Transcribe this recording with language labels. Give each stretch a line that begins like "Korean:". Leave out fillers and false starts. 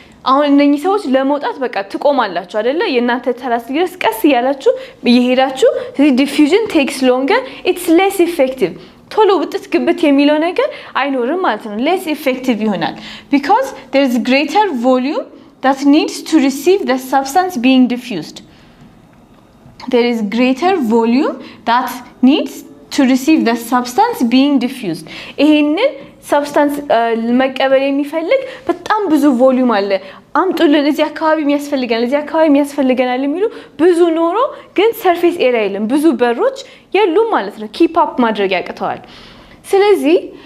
Amharic: አሁን እነኚህ ሰዎች ለመውጣት በቃ ትቆማላችሁ አይደለ የናንተ ተራስ ድረስ ቀስ ያላችሁ እየሄዳችሁ ስለዚህ
English: diffusion takes longer it's less effective
Amharic: ቶሎ ውጥት ግብት የሚለው ነገር አይኖርም ማለት ነው less effective ይሆናል
English: because there is greater volume that needs to receive the substance being diffused. There is greater volume that needs to receive the substance being diffused.
Amharic: ይሄንን substance መቀበል የሚፈልግ በጣም ብዙ ቮልዩም አለ አምጡልን እዚህ አካባቢ የሚያስፈልገናል የሚሉ ብዙ ኖሮ ግን ሰርፌስ ኤሪያ የለም ብዙ በሮች የሉም ማለት ነው ኪፕ አፕ ማድረግ ያቅተዋል ስለዚህ